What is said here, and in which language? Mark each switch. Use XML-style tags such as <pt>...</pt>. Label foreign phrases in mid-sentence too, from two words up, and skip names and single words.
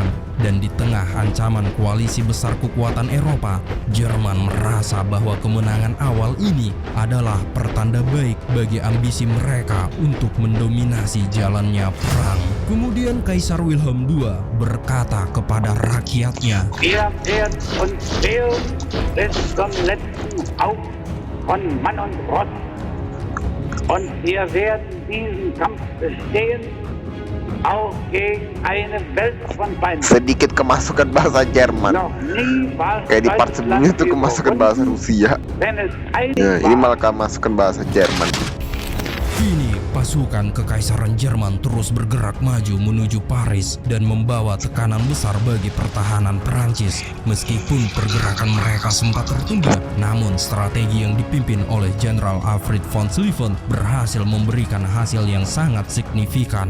<id>Dan di tengah ancaman koalisi besar kekuatan Eropa, Jerman merasa bahwa kemenangan awal ini adalah pertanda baik bagi ambisi mereka untuk mendominasi jalannya perang. Kemudian Kaisar Wilhelm II berkata kepada rakyatnya,</id> <de>Wir werden uns wehren bis zum letzten Hauch von Mann und Ross. Und wir werden diesen Kampf bestehen, auch gegen eine Welt von Feinden.</de> <id>Sedikit kemasukan bahasa Jerman.</id> <de>Noch nie war</de> <id>Kayak di part sebelumnya tuh kemasukan bahasa Rusia.</id> <de>wenn es eilig</de> <id>Nah, ini</id> <de>war.</de> <id>malah kemasukan bahasa Jerman. kini pasukan kekaisaran Jerman terus bergerak maju menuju Paris dan membawa tekanan besar bagi pertahanan Perancis. Meskipun pergerakan mereka sempat tertunda, namun strategi yang dipimpin oleh Jenderal Alfred von Schlieffen berhasil memberikan hasil yang sangat signifikan.</id>